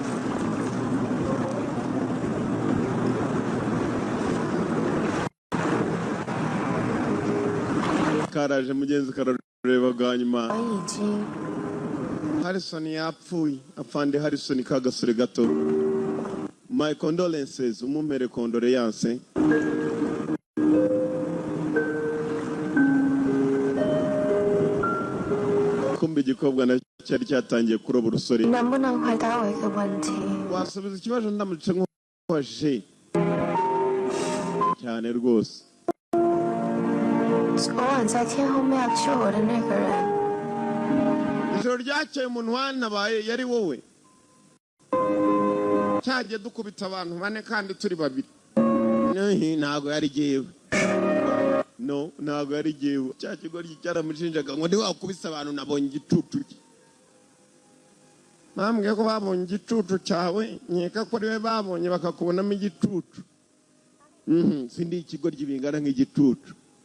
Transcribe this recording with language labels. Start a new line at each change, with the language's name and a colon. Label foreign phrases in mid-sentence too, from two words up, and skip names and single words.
Kinyarwanda: karaje mugenzi karareba bwa nyuma Harrison yapfuye afande Harrison kagasore gato
English: my condolences
Kinyarwanda: umumere condoleance kumbe igikobwa na cyari cyatangiye kuroba urusore
Chinese: 能不能回答我一个问题？
Kinyarwanda: wasubiza ikibazo ndamutse nk'uwaje cyane rwose
Chinese: 昨晚在天后庙救我的那个人，
Kinyarwanda: ijoro ryakeye umuntu wantabaye yari wowe cyagiye dukubita abantu bane kandi turi babiri ntago yari jyewe no ntago yari jyewe cya kigo cyaramushinjaga ngo ntiwakubise abantu nabonye igicucu cye bambwiye ko babonye igicucu cyawe nkeka ko ariwe babonye bakakubonamo igicucu sindi ikigo ry'ibingana nk'igicucu